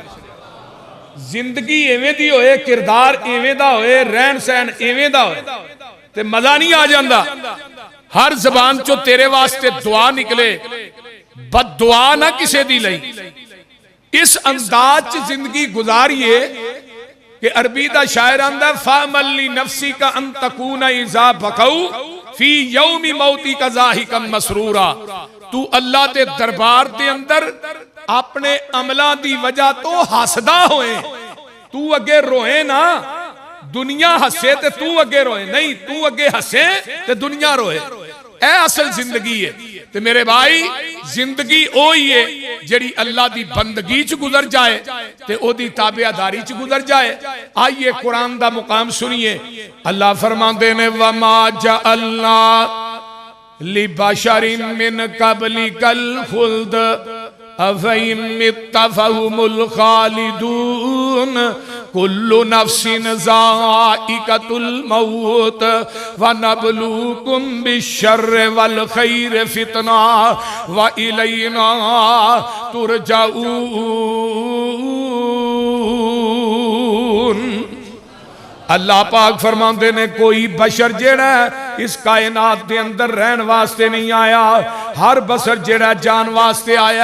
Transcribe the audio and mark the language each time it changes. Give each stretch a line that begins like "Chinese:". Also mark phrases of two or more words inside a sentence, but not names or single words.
Punjabi: زندگی ایویں دی ہوئے، کردار ایویں دا ہوئے، رہن سہن ایویں دا ہوئے تے مزہ نہیں آ جاندا. ہر زبان چوں تیرے واسطے دعا نکلے، بد دعا نہ کسے دی لئی. اس انداز چ زندگی گزاریے کہ عربی دا شاعر آندا,
Arabic: فاملي نفسي كأن تكونا إذا بكوا في يوم موتك ضاحكا مسرورا.
Punjabi: تو اللہ دے دربار دے اندر اپنے عملوں کی وجہ تو ہسدا ہوئے، تو اگے روئے نا. دنیا ہسے تے تو اگے روئے نہیں، تو اگے ہسے تے دنیا روئے. اے اصل زندگی ہے. تے میرے بھائی زندگی اوہی ہے جیہڑی اللہ دی بندگی چ گزر جائے تے اودی تابعداری چ گزر جائے. آئیے قرآن دا مقام سنیے. اللہ فرماندے نے,
Arabic: وما جعلنا لبشر من قبلك الخلد أفإن مت فهم الخالدون كل نفس ذائقة الموت و نبلوكم بالشر والخير فتنة و إلينا ترجعون.
Punjabi: اللہ پاک فرماتے نے، کوئی بشر جیہڑا اس کائنات کے اندر رہن واسطے نہیں آیا، ہر بشر جیہڑا جان واسطے آیا.